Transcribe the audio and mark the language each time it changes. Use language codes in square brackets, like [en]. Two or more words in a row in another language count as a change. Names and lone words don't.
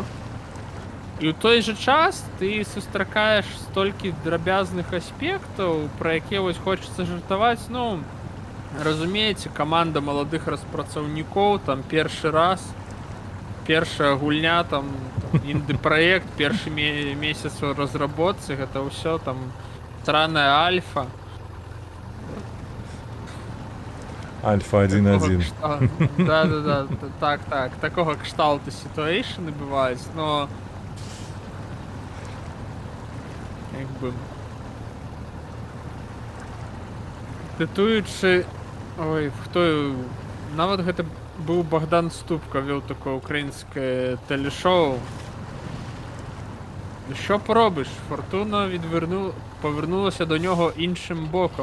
[be] І ў той жа час ты сустракаеш столькі драбязных аспектаў, пра якія вось хочацца жартаваць, ну, разумееце, каманда маладых распрацаўнікоў, там першы раз, першая гульня, там інды-праект, першы месяц у разработцы, гэта ўсё там сраная альфа. Альфа 1.1. [uk] Да, так, такого кшталту ситуейшени бувають, но якби титуючи, ой, хто, [be] нават гэта быў Богдан Ступка, вёў такое [uk] українське телешоу. Що поробиш? Фортуна повернулася до нього іншим боком.